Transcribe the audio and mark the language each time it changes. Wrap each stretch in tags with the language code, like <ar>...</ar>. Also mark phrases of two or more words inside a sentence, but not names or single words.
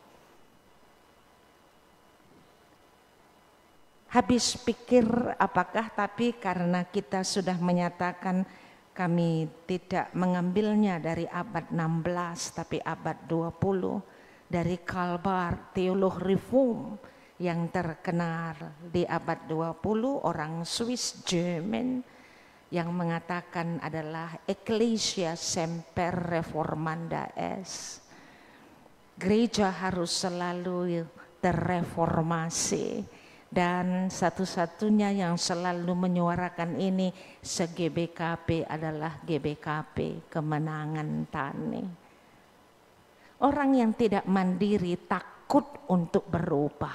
<id>Habis pikir apakah, tapi karena kita sudah menyatakan kami tidak mengambilnya dari abad 16 tapi abad 20 dari Karl Barth, teolog reform yang terkenal di abad 20, orang</id> <en>Swiss German</en> <id>yang mengatakan adalah</id> <la>Ecclesia semper reformanda est.</la> <id>Gereja harus selalu terreformasi, dan satu-satunya yang selalu menyuarakan ini se-GBKP adalah GBKP Kemenangan Tani. Orang yang tidak mandiri takut untuk berubah.</id>